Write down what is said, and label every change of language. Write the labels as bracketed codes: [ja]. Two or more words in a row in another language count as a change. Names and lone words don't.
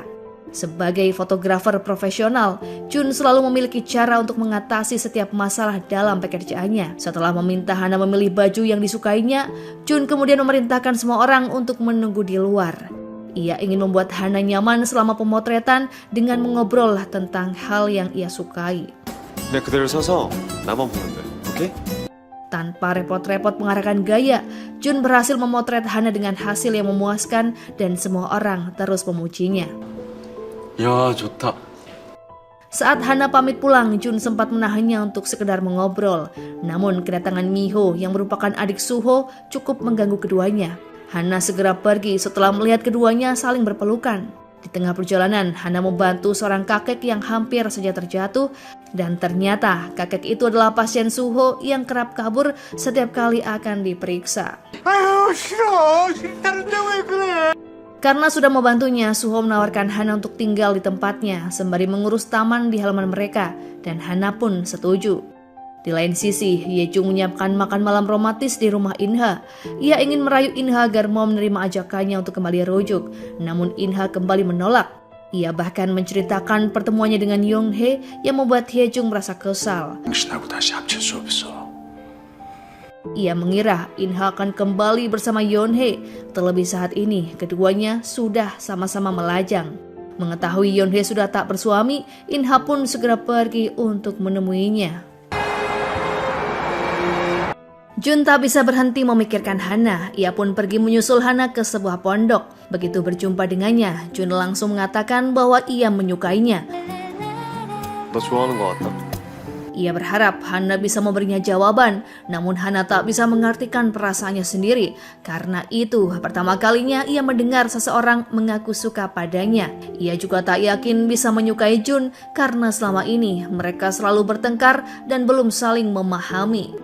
[id] Sebagai fotografer profesional, Jun selalu memiliki cara untuk mengatasi setiap masalah dalam pekerjaannya. Setelah meminta Hana memilih baju yang disukainya, Jun kemudian memerintahkan semua orang untuk menunggu di luar. Ia ingin membuat Hana nyaman selama pemotretan dengan mengobrol tentang hal yang ia sukai. [ko] 그냥 그대로 서서 나만 보면 돼. 오케이? [id] Tanpa repot-repot mengarahkan gaya, Jun berhasil memotret Hana dengan hasil yang memuaskan dan semua orang terus memujinya. [ko] 야, 좋다. [id] Saat Hana pamit pulang, Jun sempat menahannya untuk sekedar mengobrol. Namun kedatangan Miho yang merupakan adik Suho cukup mengganggu keduanya. Hana segera pergi setelah melihat keduanya saling berpelukan. Di tengah perjalanan, Hana membantu seorang kakek yang hampir saja terjatuh dan ternyata kakek itu adalah pasien Suho yang kerap kabur setiap kali akan diperiksa. [ko] 아유 싫어 싫다는데 왜 그래 [id] Karena sudah membantunya, Suho menawarkan Hana untuk tinggal di tempatnya sembari mengurus taman di halaman mereka dan Hana pun setuju. Di lain sisi, Hae-jung menyiapkan makan malam romantis di rumah In-ha. Ia ingin merayu In-ha agar mau menerima ajakannya untuk kembali rujuk. Namun In-ha kembali menolak. Ia bahkan menceritakan pertemuannya dengan Yeonhae yang membuat Hae-jung merasa kesal. [ko] 당신하고 다시 합칠 수 없어 [id] Ia mengira In-ha akan kembali bersama Yeonhae. Terlebih saat ini, keduanya sudah sama-sama melajang. Mengetahui Yeonhae sudah tak bersuami, In-ha pun segera pergi untuk menemuinya. Jun tak bisa berhenti memikirkan Hana. Ia pun pergi menyusul Hana ke sebuah pondok. Begitu berjumpa dengannya, Jun langsung mengatakan bahwa ia menyukainya. [ko] 너 좋아하는 거 같다. [id] Ia berharap Hana bisa memberinya jawaban, namun Hana tak bisa mengartikan perasaannya sendiri. Karena itu, pertama kalinya ia mendengar seseorang mengaku suka padanya. Ia juga tak yakin bisa menyukai Jun karena selama ini mereka selalu bertengkar dan belum saling memahami.